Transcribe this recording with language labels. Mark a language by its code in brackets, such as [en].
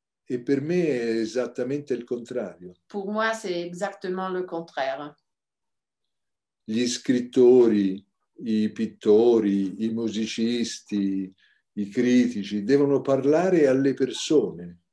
[it] E per me è esattamente il contrario. [fr] Pour moi, c'est exactement le contraire. [it] Gli scrittori, i pittori, i musicisti, i critici devono parlare alle persone.